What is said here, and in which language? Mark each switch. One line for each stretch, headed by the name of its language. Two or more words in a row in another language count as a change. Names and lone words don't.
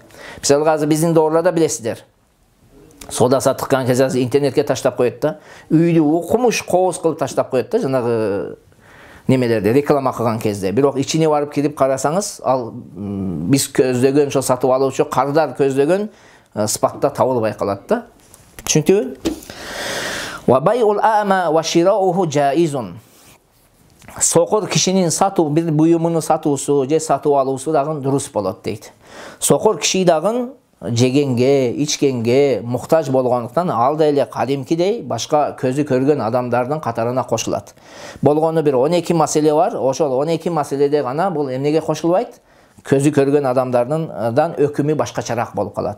Kyrgyz: Мисалга азыр биздин доорда билесиздер. Соода саттыккан кезде интернетке таштап коет да. Үйдү окумуш кооз кылып таштап коет да, жанагы немелерде реклама кылган кезде. Бирок ичине барып кирип карасаңыз, ал биз көздөгөн, ошо сатып алуучу кардар көздөгөн сыпатта табылбай калат да. Түшүндүңүзбү?
Arabic: وبيع الأعمى وشراؤه جائز.
Kyrgyz: Сокур кишинин бир буюмун сатуусу, же сатып алуусу дагы дурус болот дейт. Сокур киши дагы жегенге, ичкенге муктаж болгондуктан ал да эле кадимкидей башка көзү көргөн адамдардын катарына кошулат. Болгону бир 12 маселе бар. Ошол 12 маселеде гана бул эмнеге кошулбайт? Көзү көргөн адамдардан өкүмү башкачараак болуп калат.